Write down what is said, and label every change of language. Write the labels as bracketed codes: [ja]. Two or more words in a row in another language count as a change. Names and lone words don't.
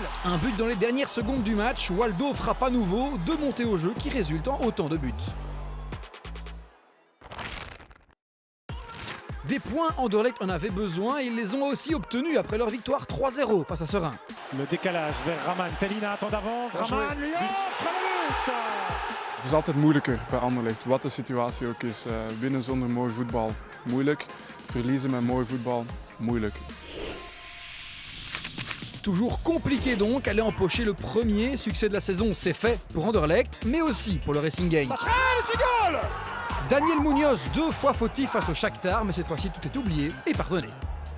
[fr] Un but dans les dernières secondes du match, Waldo frappe à nouveau, 2 montées au jeu qui résultent en autant de buts. Des points, Anderlecht en avait besoin et ils les ont aussi obtenus après leur victoire 3-0 face à Serein. Le décalage vers Raman. Tellina attend d'avance. Raman lui offre le but. [nl] Het is altijd moeilijker bij Anderlecht, wat de situatie ook is. Winnen zonder mooi voetbal, moeilijk. Verliezen met mooi voetbal, moeilijk. [fr] Toujours compliqué donc, aller empocher le premier succès de la saison, c'est fait pour Anderlecht, mais aussi pour le Racing Genk. Ça traîne, c'est goal. Daniel Munoz, 2 fois fautif face au Shakhtar, mais cette fois-ci tout est oublié et pardonné.